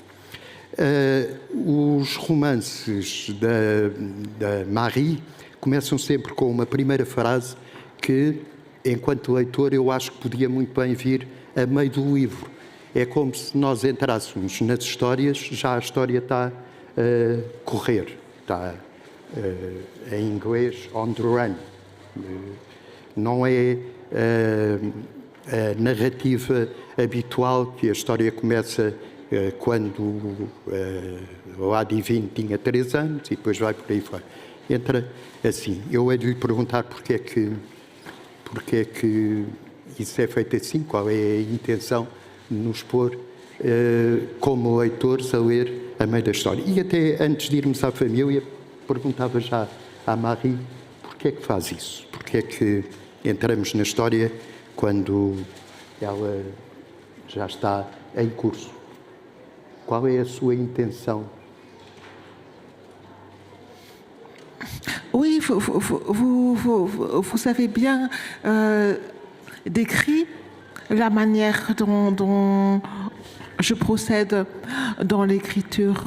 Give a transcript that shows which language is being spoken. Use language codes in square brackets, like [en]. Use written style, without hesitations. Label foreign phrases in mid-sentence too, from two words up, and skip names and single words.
[pt] Os romances da Marie começam sempre com uma primeira frase que, enquanto leitor, eu acho que podia muito bem vir a meio do livro. É como se nós entrássemos nas histórias, já a história está a correr, está em inglês [en] on the run. [pt] Não é a narrativa habitual que a história começa quando La Divine tinha 3 anos e depois vai por aí fora. Entra assim. Eu hei de lhe perguntar porque é que isso é feito assim, qual é a intenção de nos pôr como leitores a ler a meio da história. E até antes de irmos à família, perguntava já à Marie porque é que faz isso, porque é que entramos na história quando ela já está em curso. Qual est a sua intention? [fr] Oui, vous avez bien décrit la manière dont je procède dans l'écriture.